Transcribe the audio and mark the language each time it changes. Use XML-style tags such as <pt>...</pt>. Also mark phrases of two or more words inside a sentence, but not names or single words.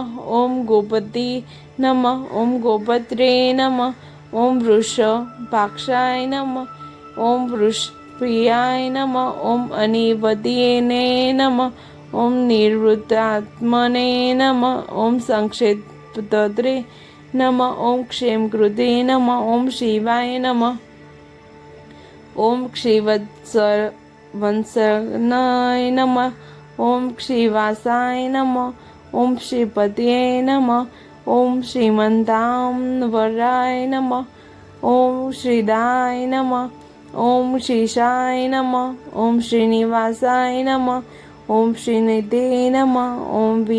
<sa>ઓમ ગોપતિ નમઃ. ઓમ ગોપત્રે નમઃ. ઓમ વૃષભાક્ષાય નમઃ. ઓમ વૃષપ્રિયાય નમઃ. ઓમ અનિવદ્યને નમઃ. ઓમ નિવૃત્તાત્મને નમઃ. ઓમ સંક્ષેપ્તત્રે नमः ओम क्षेम कृते नमः ओम शिवाय नमः ओम क्षीवत्सवंशनाय नमः ओम क्षीवासाय नमः ओम श्रीपतये नमः ओम श्रीमन्ताम्बराय नमः ओम श्रीदाय नमः ओम श्रीशाय नमः ओम श्रीनिवासाय नमः ओम श्रीनिधे नमः ओम</sa>